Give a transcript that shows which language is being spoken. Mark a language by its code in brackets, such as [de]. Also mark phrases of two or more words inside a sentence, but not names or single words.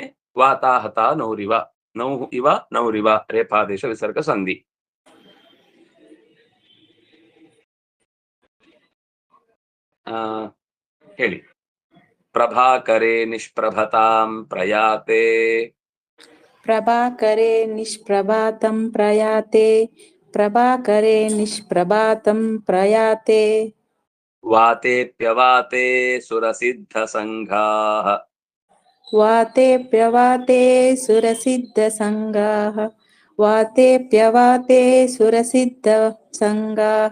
[sa] ವಾತಾಹತ ನೌರಿವ. ನೌಹು ಇವ ನೌರಿವ, ರೇಫಾದೇಶ ವಿಸರ್ಗ ಸಂಧಿ. [kn] ಹೇಳಿ. [sa] ಪ್ರಭಾಕರೆ ನಿಷ್ಪ್ರಭತಾಂ ಪ್ರಯಾತೆ. प्रभाकरे निष्प्रभातं प्रयाते प्रभाकरे निष्प्रभातं प्रयाते वातेऽप्यवाते सुरसिद्धसङ्घाः वातेऽप्यवाते सुरसिद्धसङ्गाः वातेऽप्यवाते सुरसिद्धसङ्गाः